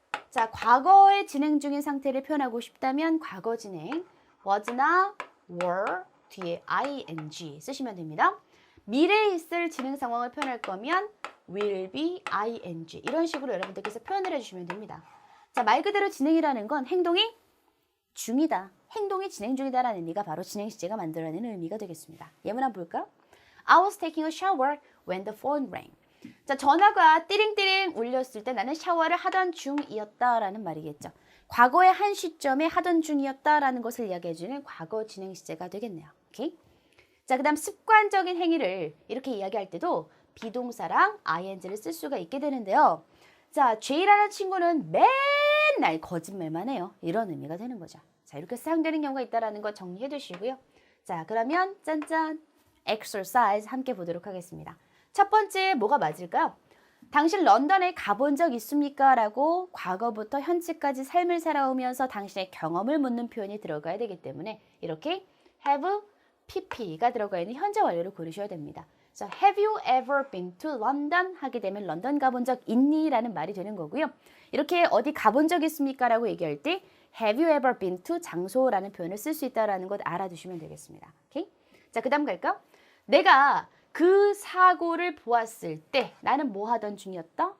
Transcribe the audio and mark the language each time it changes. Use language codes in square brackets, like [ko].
[ko] 자, 과거에 진행 중인 상태를 표현하고 싶다면 과거 진행 was나 were 뒤에 ing 쓰시면 됩니다. 미래에 있을 진행 상황을 표현할 거면 will be, ing 이런 식으로 여러분들께서 표현을 해주시면 됩니다. 자, 말 그대로 진행이라는 건 행동이 중이다. 행동이 진행 중이다라는 의미가 바로 진행 시제가 만들어내는 의미가 되겠습니다. 예문 한번 볼까요? [en] I was taking a shower when the phone rang. [ko] 자, 전화가 띠링띠링 울렸을 때 나는 샤워를 하던 중이었다라는 말이겠죠. 과거의 한 시점에 하던 중이었다라는 것을 이야기해주는 과거 진행 시제가 되겠네요. 오케이? 자, 그 다음 습관적인 행위를 이렇게 이야기할 때도 비동사랑 ing를 쓸 수가 있게 되는데요. 자, J라는 친구는 맨날 거짓말만 해요. 이런 의미가 되는 거죠. 자, 이렇게 사용되는 경우가 있다는 거 정리해 두시고요. 자, 그러면 짠짠 exercise 함께 보도록 하겠습니다. 첫 번째 뭐가 맞을까요? 당신 런던에 가본 적 있습니까? 라고 과거부터 현재까지 삶을 살아오면서 당신의 경험을 묻는 표현이 들어가야 되기 때문에 이렇게 have pp가 들어가 있는 현재 완료를 고르셔야 됩니다. [en] 그래서 have you ever been to London? [ko] 하게 되면 런던 가본 적 있니? 라는 말이 되는 거고요. 이렇게 어디 가본 적 있습니까? 라고 얘기할 때 [en] have you ever been to [ko] 장소라는 표현을 쓸 수 있다는 것 알아두시면 되겠습니다. 오케이? 자, 그 다음 갈까요? 내가 그 사고를 보았을 때 나는 뭐 하던 중이었다?